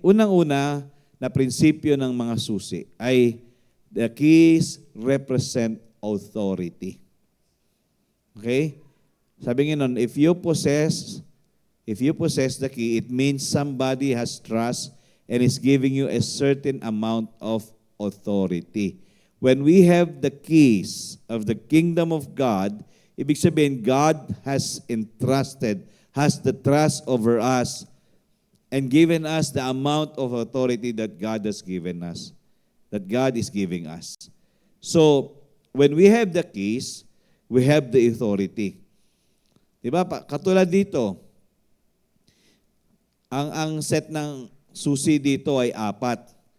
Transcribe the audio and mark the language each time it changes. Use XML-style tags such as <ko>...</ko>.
<tl>Unang-una na prinsipyo ng mga susi ay</tl> <en>the keys represent authority. Okay?</en> <tl>Sabi nga nun,</tl> <en>if you possess the key, it means somebody has trust and is giving you a certain amount of authority. When we have the keys of the kingdom of God,</en> <tl>ibig sabihin,</tl> <en>God has the trust over us and given us the amount of authority that God has given us, that God is giving us. So, when we have the keys, we have the authority.</en> <tl>Diba? Katulad dito, ang set ng susi dito ay 4.</tl>